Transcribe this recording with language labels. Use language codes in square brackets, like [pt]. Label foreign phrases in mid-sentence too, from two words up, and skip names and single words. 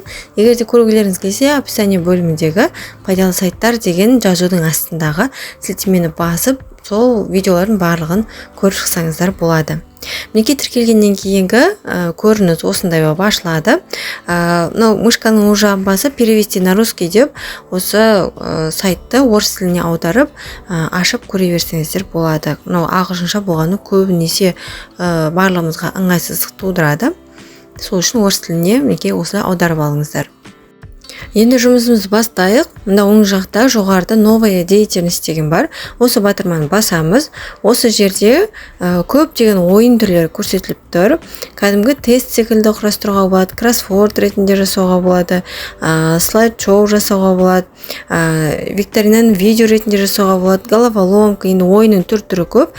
[kk] Егер де көргілеріңіз келсе, описание бөліміндегі пайдалы сайттар деген жазудың астындағы сілтемені басып, сол видеолардың барлығын көріп шықсаңыздар болады. Мінекей тіркелгеннен кейінгі көрініс осындай болып ашылады. Мышканың оң жағын басып [ru] перевести на русский [kk] деп осы сайтты орыс тіліне аударып ашып көре берсеңіздер болады. Ағылшынша болғаны көбінесе барлығымызға ыңғайсыздық тудырады. Сол үшін орыс тіліне мінекей осылай аударып алыңыздар. Енді жұмысымызды бастайық. Мында оң жақта жоғарыда [ru] новая деятельность [kk] деген бар. Осы батырманы басамыз. Осы жерде көптеген ойын түрлері көрсетіліп тұр. Кәдімгі тест секілді құрастыруға болады, кроссворд ретінде жасауға болады, слайд-шоу жасауға болады, викторинаны видео ретінде жасауға болады, головоломка, енді ойынның түр-түрі көп.